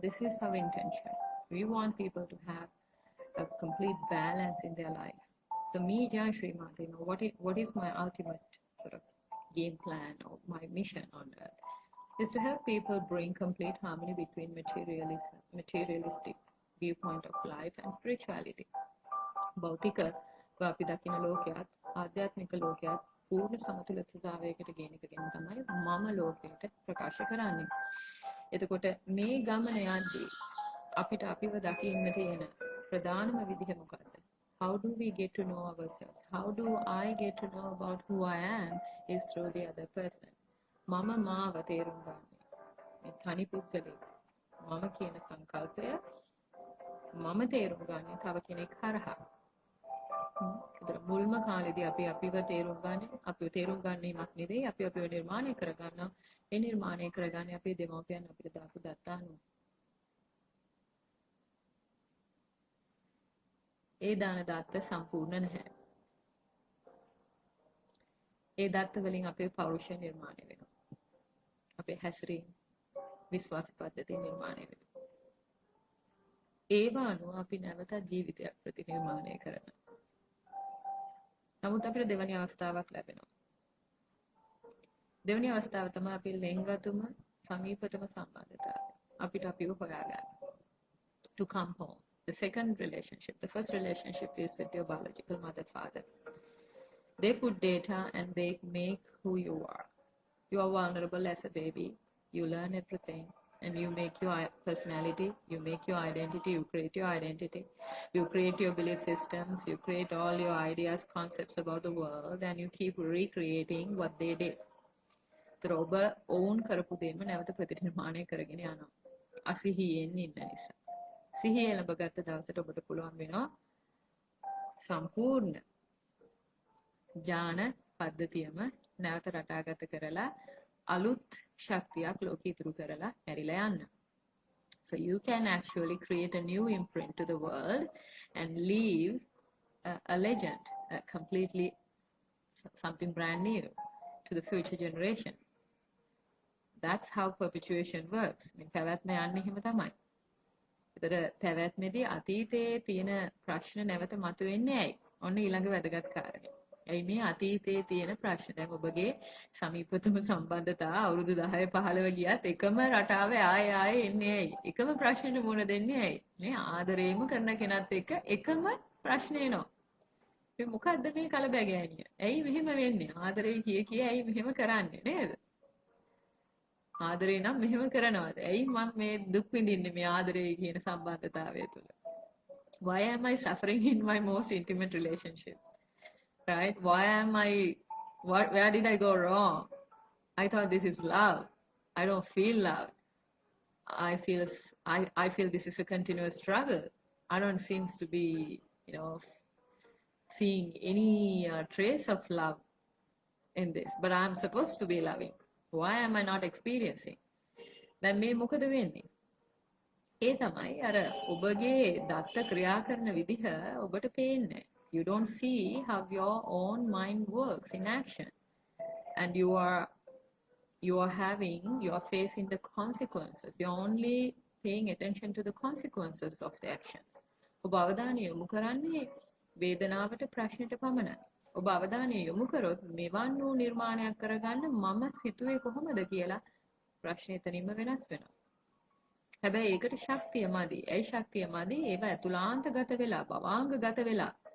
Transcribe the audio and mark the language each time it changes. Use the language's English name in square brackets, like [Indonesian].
[English] This is our intention. We want people to have a complete balance in their life. So me, Jayashree Mata, you know, what is my ultimate sort of game plan or my mission on earth is to help people bring complete harmony between materialistic viewpoint of life and spirituality. [Sinhala] භෞතික අපි දකින ලෝකයක් ආධ්‍යාත්මික ලෝකයක් පූර්ණ සමතුලිතතාවයකට ගෙන එකගෙන තමයි මම ලෝකයට ප්‍රකාශ කරන්නේ. එතකොට මේ ගමන යද්දී අපිට අපිව දකින්න තියෙන ප්‍රධානම විදිහ මොකක්ද? [English] How do we get to know ourselves? How do I get to know about who I am is through the other person. [Sinhala] මම මාව තේරුම් ගන්න. මේ තනි පුද්ගලෙක්. මම කියන සංකල්පය මම තේරුම් ගන්න තව කෙනෙක් හරහා. ඒතර මුල්ම කාලේදී අපි අපිව තේරුම් ගැනීමක් නෙවෙයි අපි අපිව නිර්මාණය කරගන්නවා. ඒ නිර්මාණය කරගන්නේ අපේ දෙමව්පියන් අපිට දාපු දත්ත අනුව. ඒ දාන දත්ත සම්පූර්ණ නැහැ. ඒ දත්ත වලින් අපේ පෞරුෂය නිර්මාණය වෙනවා. අපේ හැසිරීම විශ්වාස පද්ධතිය නිර්මාණය වෙනවා. ඒව අනුව අපි නැවතත් ජීවිතයක් ප්‍රතිනිර්මාණය කරනවා. නමුත් අපිට දෙවැනි අවස්ථාවක් ලැබෙනවා. දෙවැනි අවස්ථාව තමයි අපි ලෙන්ගතුම සමීපතම සම්බන්ධතාවය. අපිට අපිව හොයාගන්න. [English] To come home. The second relationship, the first relationship is with your biological mother, father. They put data and they make who you are. You are vulnerable as a baby. You learn everything and you make your personality, you make your identity, you create your identity, you create your belief systems, you create all your ideas, concepts about the world, and you keep recreating what they did. [Sinhala] ඔබ ඕන් කරපු දෙයම නැවත ප්‍රතිනිර්මාණය කරගෙන යනවා. අසිහියෙන් ඉන්න නිසා. සිහිය ලැබගත් දවසට ඔබට පුළුවන් වෙනවා සම්පූර්ණ ඥාන පද්ධතියම නැවත රටාගත කරලා අලුත් ශක්තියක් ලෝකෙ ඉතුරු කරලා හැරිලා යන්න. [English] So you can actually create a new imprint to the world and leave a legend, completely something brand new to the future generation. That's how perpetuation works. [Sinhala] මේ පැවැත්ම යන්නේ එහෙම තමයි. ඒතර පැවැත්මේදී අතීතයේ තියෙන ප්‍රශ්න නැවත මතුවෙන්නේ ඇයි? ඔන්න ඊළඟ වැදගත් කාරණය. ඇයි මේ අතීතයේ තියෙන ප්‍රශ්න? දැන් ඔබගේ සමීපතම සම්බන්ධතාව අවුරුදු 10 15 ගියත් එකම රටාව ආයේ එන්නේ ඇයි? එකම ප්‍රශ්නෙට මුහුණ දෙන්නේ ඇයි? මේ ආදරේම කරන කෙනත් එක්ක එකම ප්‍රශ්න එනවා. මේ මොකද්ද මේ කලබගෑනිය? ඇයි මෙහෙම වෙන්නේ? ආදරේ කිය ඇයි මෙහෙම කරන්නේ නේද? ආදරේ නම් මෙහෙම කරනවද? ඇයි මම මේ දුක් විඳින්නේ මේ ආදරේ කියන සම්බන්ධතාවය තුළ? [English] Why am I suffering in my most intimate relationships? Right? Why am I, where did I go wrong? I thought this is love. I don't feel love. I feel this is a continuous struggle. I don't seem to be, you know, seeing any trace of love in this, but I'm supposed to be loving. Why am I not experiencing? [Sinhala] දැන් මේ මොකද වෙන්නේ? ඒ තමයි අර ඔබගේ දත්ත ක්‍රියා කරන විදිහ ඔබට පේන්නේ. [English] You don't see how your own mind works in action, and you are having, you are facing the consequences. You're only paying attention to the consequences of the actions. [Sinhala] ඔබ අවධානය යොමු කරන්නේ වේදනාවට ප්‍රශ්නෙට පමණයි. ඔබ අවධානය යොමු කරොත් මෙවන් වූ නිර්මාණයක් කරගන්න මම සිතුවේ කොහොමද කියලා ප්‍රශ්නේ එතනින්ම වෙනස් වෙනවා. හැබැයි ඒකට ශක්තිය මදි. ඇයි ශක්තිය මදි? ඒවා ඇතුළාන්තගත වෙලා, භවාංගගත වෙලා.